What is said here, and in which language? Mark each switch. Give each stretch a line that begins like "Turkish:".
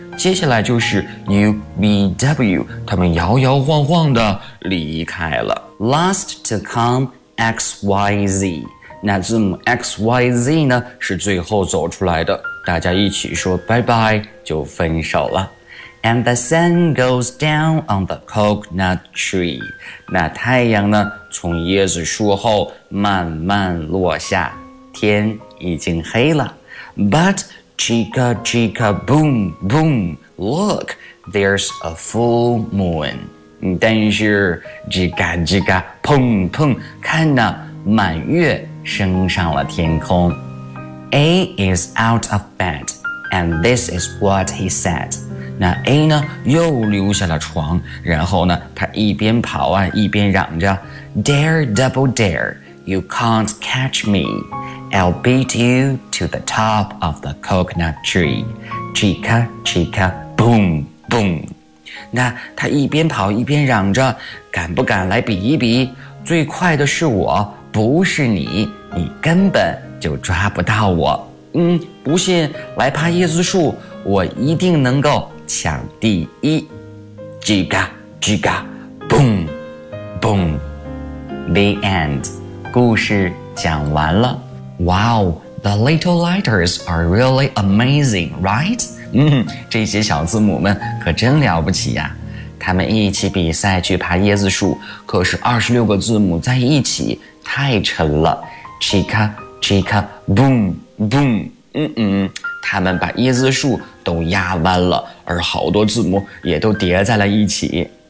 Chinese: 接下来就是 UVW, 他们摇摇晃晃地离开了。
English: Last to come, XYZ.
Chinese: 那字母 XYZ 呢是最后走出来的。大家一起说拜拜就分手了。
English: And the sun goes down on the coconut tree.
Chinese: 那太阳呢从椰子树后慢慢落下，天已经黑了。
English: But chica chica boom boom, look, there's a full moon.
Chinese: 但是叽嘎叽嘎砰砰，看呢满月升上了天空。
English: A is out of bed, and this is what he said.
Chinese: 那 A 呢又溜下了床，然后呢他一边跑啊一边嚷着，
English: Dare double dare, you can't catch me. I'll beat you to the top of the coconut tree. Chica chica boom boom.
Chinese: 那他一边跑一边嚷着，敢不敢来比一比，最快的是我，不是你，你根本就抓不到我。不信来爬椰子树，我一定能够抢第一。叽嘎叽嘎
English: boom boom. The end.
Chinese: 故事讲完了。
English: Wow, the little letters are really amazing, right?
Chinese: 这些小字母们可真了不起呀。他们一起比赛去爬椰子树，可是26个字母在一起太沉了。 ChicaChica, boom, boom, 他们把椰子树都压弯了，而好多字母也都叠在了一起。